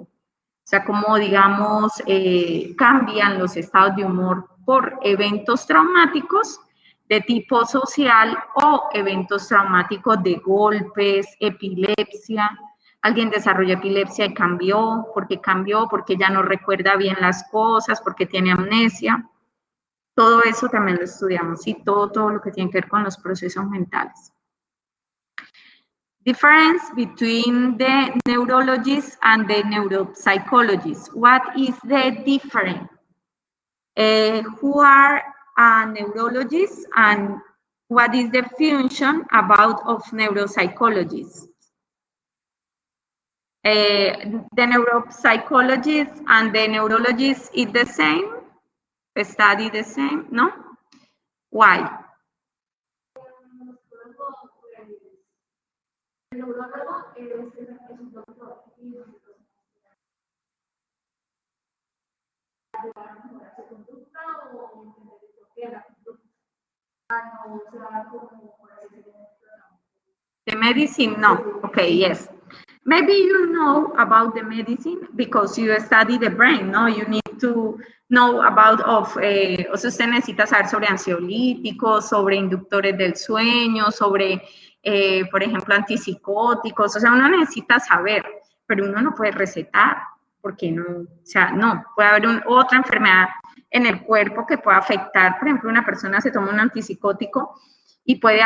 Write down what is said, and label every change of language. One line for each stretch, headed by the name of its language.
Spanish: O sea, como digamos, cambian los estados de humor por eventos traumáticos de tipo social o eventos traumáticos de golpes, epilepsia. Alguien desarrolló epilepsia y cambió, porque ya no recuerda bien las cosas, porque tiene amnesia. Todo eso también lo estudiamos, y todo lo que tiene que ver con los procesos mentales.
English: Difference between the neurologists and the neuropsychologists. What is the difference? Who are neurologists, and what is the function of neuropsychologists? The neuropsychologists and the neurologists is the same? Study the same? No? Why?
Spanish: El neurólogo es un doctor y ayudar a mejorar su conducta o entender por qué la conducta. No se va a dar como por así decirlo.
English: The medicine, no. Okay, yes. Maybe you know about the medicine because you study the brain, no? You need need to know about of,
Spanish: o sea, usted necesita saber sobre ansiolíticos, sobre inductores del sueño, sobre, por ejemplo, antipsicóticos, o sea, uno necesita saber, pero uno no puede recetar, porque no, o sea, no, puede haber otra enfermedad en el cuerpo que pueda afectar, por ejemplo, una persona se toma un antipsicótico y